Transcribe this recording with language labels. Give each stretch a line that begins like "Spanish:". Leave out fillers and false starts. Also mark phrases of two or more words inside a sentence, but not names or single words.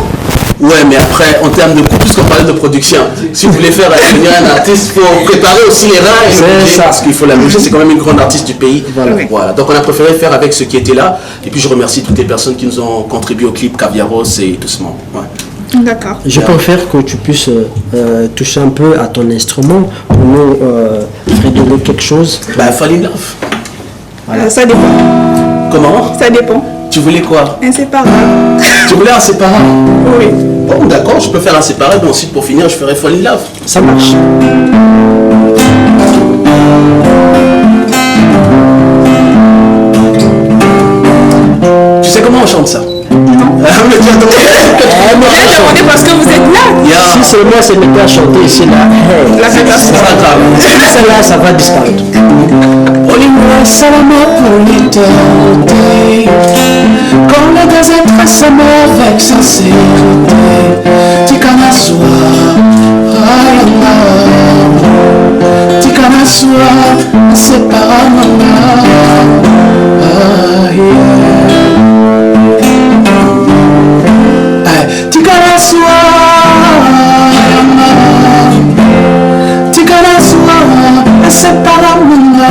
French: Ouais, mais après, en termes de coût, puisqu'on parlait de production, si vous voulez faire venir un artiste, il faut préparer aussi les reins et le budget, parce qu'il faut la loger. C'est quand même une grande artiste du pays. Voilà. Donc on a préféré faire avec ce qui était là. Et puis je remercie toutes les personnes qui nous ont contribué au clip Caviaros et doucement. Ouais. D'accord. Je préfère que tu puisses toucher un peu à ton instrument pour nous redonner quelque chose. Fall in Love. Voilà. Ça dépend. Comment? Ça dépend. Tu voulais quoi? Inséparable. Tu voulais inséparable? Oui. Bon, d'accord, je peux faire inséparable, mais ensuite pour finir, je ferai Fall in Love. Ça marche. Tu sais comment on chante ça? J'ai demandé parce que vous êtes là. Si seulement c'est le pas chanter ici là, c'est pas grave. Celle-là, ça va disparaître.
Malagasy: Olima salama
French: pour l'éternité. Quand les deux êtres s'aiment avec sincérité,
Malagasy: Tikana soa, Tikana soa, séparément. Tikana soa, Tikana soa,
French: séparément.